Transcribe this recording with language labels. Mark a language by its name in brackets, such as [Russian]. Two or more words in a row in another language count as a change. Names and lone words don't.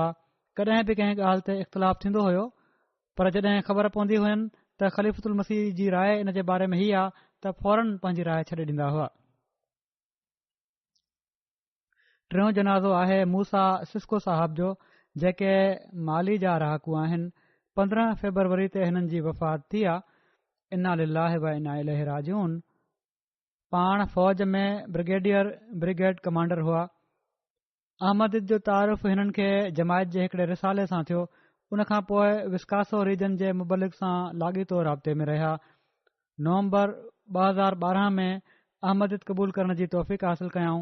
[Sindhi] कॾहिं बि कंहिं ॻाल्हि ते इख़्तिलाफ़ थींदो हुयो, पर जॾहिं ख़बर पवंदी हुयनि त ख़लीफ़ुल मसीह जी राय इन जे बारे में ही आहे त फौरन पंहिंजी राय छॾे ॾींदा हुआ। टियों जनाज़ो आहे मूसा सिस्को साहब जो, जेके माली जा रहाकू आहिनि। 15 फ़रवरी ते हिननि जी वफ़ात थी आहे। [Arabic] إنا لله وإنا إليه راجعون. [Sindhi] पाण फ़ौज में ब्रिगेड कमांडर हुआ। अहमदियत जो तारुफ़ हिननि खे जमायत जे हिकिड़े रिसाले सां थियो। उनखां पोइ विस्कासो रीजन जे मुबलिक सां लाॻीतो राब्ते में रहिया। नवंबर 2012 में अहमदियत क़बूल करण जी तौफ़ीक़ हासिल कयाऊं।